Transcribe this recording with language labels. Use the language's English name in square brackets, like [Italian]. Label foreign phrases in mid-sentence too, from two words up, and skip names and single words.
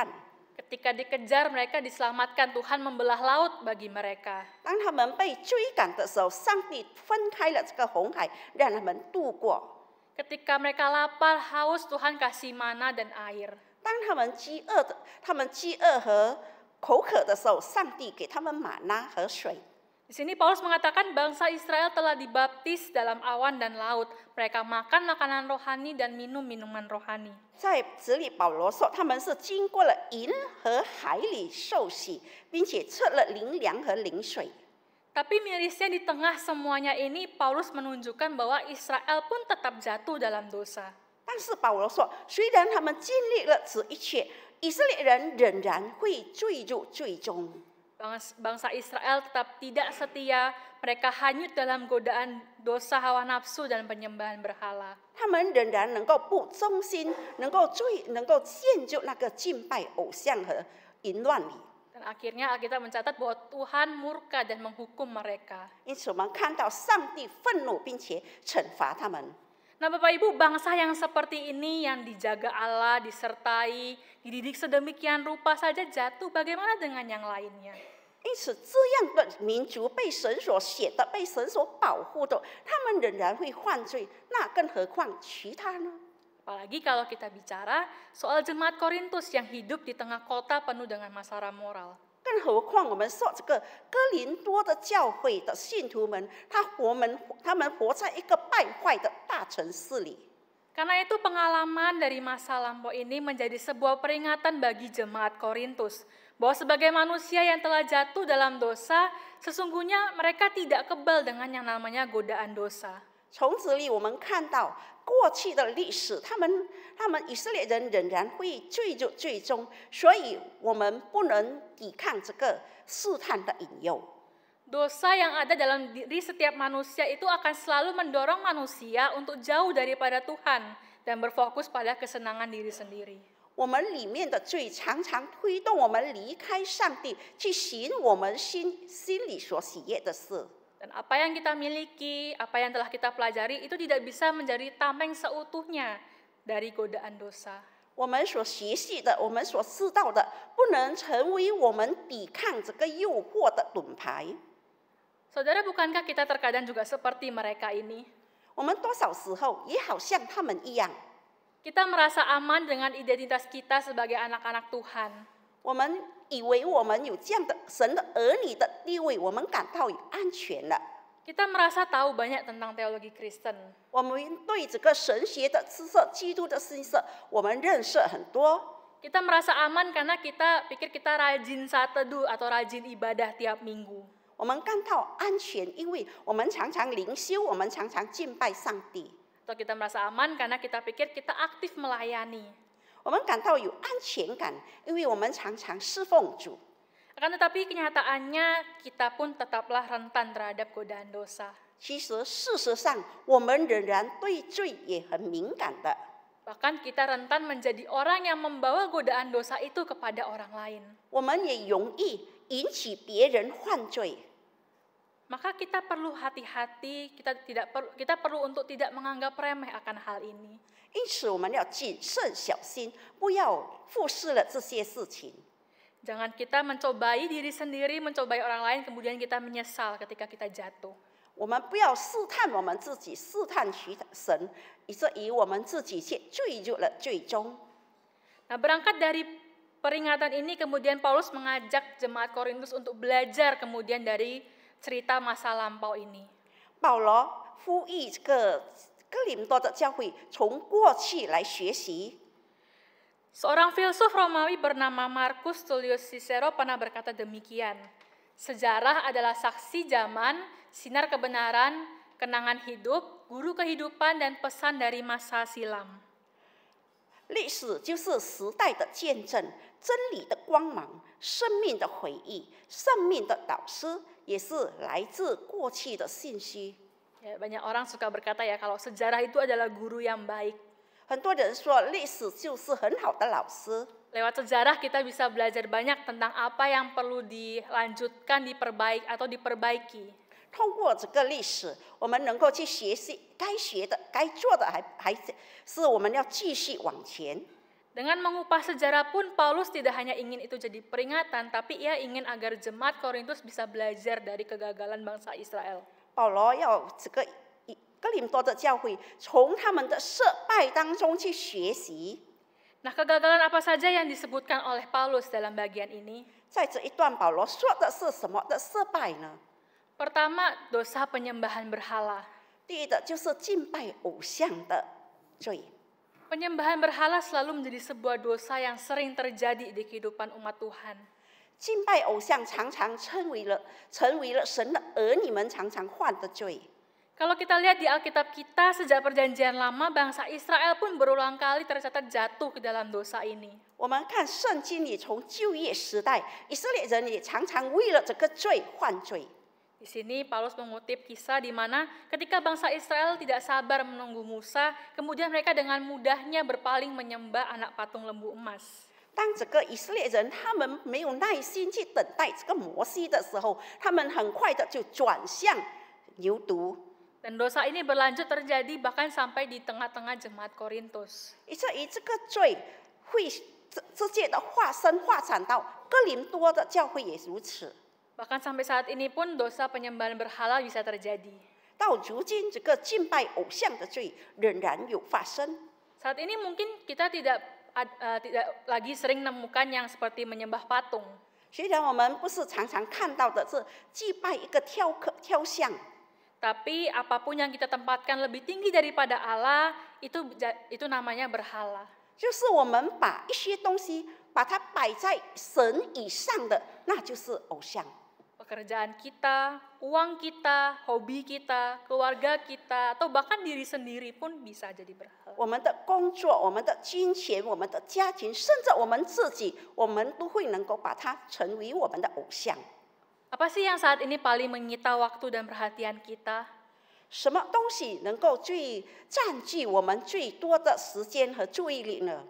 [Indonesian] Ketika dikejar, mereka diselamatkan. Tuhan membelah laut bagi mereka. [Chinese] 当他们被追赶的时候，上帝分开了这个红海，让他们渡过。 [Indonesian] Ketika mereka lapar, haus, Tuhan kasih mana dan air. [Chinese] 当他们饥饿和口渴的时候，上帝给他们玛纳和水。 [Indonesian] Di sini Paulus mengatakan bangsa Israel telah dibaptis dalam awan dan laut. Mereka makan makanan rohani dan minum minuman rohani. [Chinese] 在这里，保罗说他们是经过了银和海里受洗，并且吃了灵粮和灵水。 [Indonesian] Tapi mirisnya di tengah semuanya ini, Paulus menunjukkan bahwa Israel pun tetap jatuh dalam dosa. [Chinese] 但是保罗说，虽然他们经历了这一切，以色列人仍然会坠入最终。 [Indonesian] Bangsa Israel tetap tidak setia, mereka hanyut dalam godaan dosa hawa nafsu dan penyembahan berhala. [Chinese] 他们仍然能够不忠心，能够陷入那个敬拜偶像和淫乱里。 [Indonesian] Dan akhirnya Alkitab mencatat bahwa Tuhan murka dan menghukum mereka. [Chinese] 因此，我们看到上帝愤怒，并且惩罚他们。 [Indonesian] Nah Bapak Ibu, bangsa yang seperti ini yang dijaga Allah, disertai, dididik sedemikian rupa saja jatuh, bagaimana dengan yang lainnya? [Chinese] 因此，这样的民族被神所选的、被神所保护的，他们仍然会犯罪，那更何况其他呢？ [Indonesian] Apalagi kalau kita bicara soal jemaat Korintus yang hidup di tengah kota penuh dengan masalah moral. [Chinese] 更何况我们说这个哥林多的教会的信徒们，他们活在一个败坏的大城市里。 [Indonesian] Karena itu pengalaman dari masa lampau ini menjadi sebuah peringatan bagi jemaat Korintus bahwa sebagai manusia yang telah jatuh dalam dosa, sesungguhnya mereka tidak kebal dengan yang namanya godaan dosa. [Chinese] 从这里我们看到过去的历史，他们以色列人仍然会坠入最终，所以我们不能抵抗这个试探的引诱。 [Indonesian] Dosa yang ada dalam diri setiap manusia itu akan selalu mendorong manusia untuk jauh daripada Tuhan dan berfokus pada kesenangan diri sendiri. [Chinese] 我们里面的罪常常推动我们离开上帝，去行我们心里所喜悦的事。 [Indonesian] Dan apa yang kita miliki, apa yang telah kita pelajari itu tidak bisa menjadi tameng seutuhnya dari godaan dosa. [Chinese] 我们所学习的，我们所知道的，不能成为我们抵抗这个诱惑的盾牌。 [Indonesian] Saudara, bukankah kita terkadang juga seperti mereka ini? [Chinese] 我们多少时候也好像他们一样， [Indonesian] Kita merasa aman dengan identitas kita sebagai anak-anak Tuhan. [Chinese] 我们以为我们有这样的神的儿女的地位，我们感到有安全了。 [Indonesian] Kita merasa tahu banyak tentang teologi Kristen. [Chinese] 我们对这个神学的知识、基督的信息，我们认识很多。 [Indonesian] Kita merasa aman karena kita pikir kita rajin saat teduh atau rajin ibadah tiap minggu. [Chinese] 我们感到安全，因为我们常常灵修，我们常常敬拜上帝。 [Indonesian] Atau kita merasa aman karena kita pikir kita aktif melayani. [Chinese] 我们感到有安全感，因为我们常常侍奉主。 [Indonesian] Akan tetapi kenyataannya kita pun tetaplah rentan terhadap godaan dosa. [Chinese] 其实，事实上，我们仍然对罪也很敏感的。 [Indonesian] Bahkan kita rentan menjadi orang yang membawa godaan dosa itu kepada orang lain. [Chinese] 我们也容易引起别人犯罪。 [Indonesian] Maka kita perlu hati-hati, kita perlu untuk tidak menganggap remeh akan hal ini. [Chinese] 因此，我们要谨慎小心，不要忽视了这些事情。 [Indonesian] Jangan kita mencobai diri sendiri, mencobai orang lain, kemudian kita menyesal ketika kita jatuh. [Chinese] 我们不要试探我们自己，试探神，以至于我们自己却坠入了最终。 [Indonesian] Nah, berangkat dari peringatan ini kemudian Paulus mengajak jemaat Korintus untuk belajar kemudian dari cerita masa lampau ini. [Chinese] 保罗呼吁这个哥林多的教会从过去来学习。 [Indonesian] Seorang filsuf Romawi bernama Marcus Tullius Cicero pernah berkata demikian, sejarah adalah saksi zaman, sinar kebenaran, kenangan hidup, guru kehidupan, dan pesan dari masa silam. [Chinese] 历史就是时代的见证，真理的光芒，生命的回忆，生命的导师，也是来自过去的信息。 [Indonesian] Ya, banyak orang suka berkata ya kalau sejarah itu adalah guru yang baik. [Chinese] 很多人说历史就是很好的老师。 [Indonesian] Lewat sejarah kita bisa belajar banyak tentang apa yang perlu dilanjutkan, diperbaiki. [Chinese] 通过这个历史，我们能够去学习该学的、该做的还是我们要继续往前。 [Indonesian] Dengan mengupas sejarah pun Paulus tidak hanya ingin itu jadi peringatan, tapi ia ingin agar jemaat Korintus bisa belajar dari kegagalan bangsa Israel. [Chinese] 保罗要这个哥林多的教会从他们的失败当中去学习。 [Indonesian] Nah, kegagalan apa saja yang disebutkan oleh Paulus dalam bagian ini? [Chinese] 在这一段，保罗说的是什么的失败呢？ [Indonesian] Pertama, dosa penyembahan berhala. [Chinese] 第一的就是敬拜偶像的罪。 [Indonesian] Penyembahan berhala selalu menjadi sebuah dosa yang sering terjadi di kehidupan umat Tuhan. [Chinese] 敬拜偶像常常成为了神的儿女们常常犯的罪。 [Indonesian] Kalau kita lihat di Alkitab kita, sejak perjanjian lama, bangsa Israel pun berulang kali tercatat jatuh ke dalam dosa ini. [Chinese] 我们看圣经里，从旧约时代，以色列人也常常为了这个罪犯罪。 [Indonesian] Di sini Paulus mengutip kisah di mana ketika bangsa Israel tidak sabar menunggu Musa, kemudian mereka dengan mudahnya berpaling menyembah anak patung lembu emas. [Chinese] 当这个以色列人他们没有耐心去等待这个摩西的时候，他们很快的就转向牛犊。 [Indonesian] Dan dosa ini berlanjut terjadi bahkan sampai di tengah-tengah jemaat Korintus. [Chinese] 以至于这个罪会直接的发展到哥林多的教会也如此。 [Indonesian] Bahkan sampai saat ini pun dosa penyembahan berhala bisa terjadi. [Chinese] 到如今，这个敬拜偶像的罪仍然有发生。 [Indonesian] Saat ini mungkin kita tidak lagi sering menemukan yang seperti menyembah patung. [Chinese] 虽然我们不是常常看到的是祭拜一个雕像， [Indonesian] Tapi apapun yang kita tempatkan lebih tinggi daripada Allah, itu namanya berhala. [Chinese] 就是我们把一些东西把它摆在神以上的，那就是偶像。 [Indonesian] Pekerjaan kita, uang kita, hobi kita, keluarga kita, atau bahkan diri sendiri pun bisa jadi berhala. [Chinese] 我们的工作、我们的金钱、我们的家庭，甚至我们自己，我们都会能够把它成为我们的偶像。 [Indonesian] Apa sih yang saat ini paling menyita waktu dan perhatian kita? [Chinese] 什么东西能够最占据我们最多的时间和注意力呢？